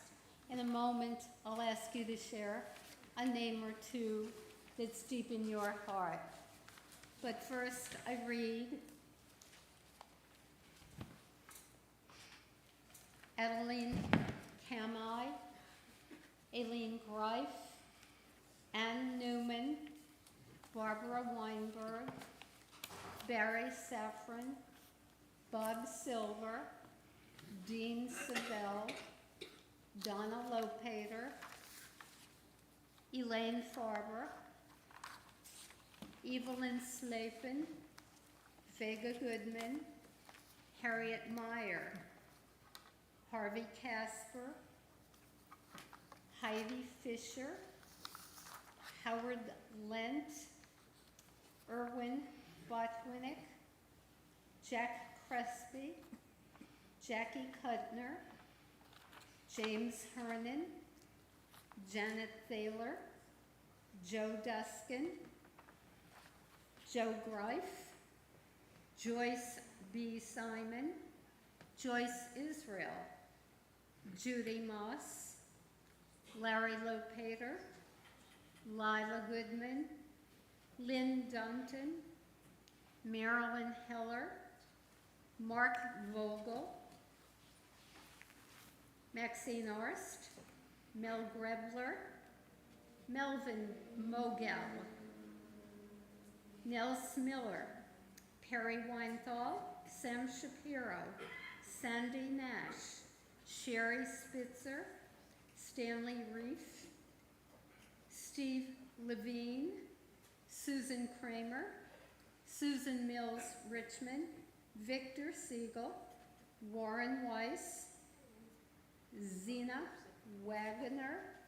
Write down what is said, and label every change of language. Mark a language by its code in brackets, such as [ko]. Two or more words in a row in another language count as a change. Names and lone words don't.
[en] In a moment, I'll ask you to share a name or two that's deep in your heart. But first, I read Adeline Kamai, Aileen Greif, Ann Newman, Barbara Weinberg, Barry Safran, Bob Silver, Dean Savell, Donna Lopater, Elaine Farber, Evelyn Slapin, Vega Goodman, Harriet Meyer, Harvey Casper, Heidi Fisher, Howard Lent, Erwin Botwinick, Jack Crespi, Jackie Kutner, James Hernan, Janet Thaler, Joe Duskin, Joe Greif, Joyce B. Simon, Joyce Israel, Judy Moss, Larry Lopater, Lila Goodman, Lynn Dunton, Marilyn Heller, Mark Vogel, Maxine Arst, Mel Grebler, Melvin Mogel, Nels Miller, Perry Weinthal, Sam Shapiro, Sandy Nash, Sherry Spitzer, Stanley Reef, Steve Levine, Susan Kramer, Susan Mills Richmond, Victor Siegel, Warren Weiss, Zena Wagoner.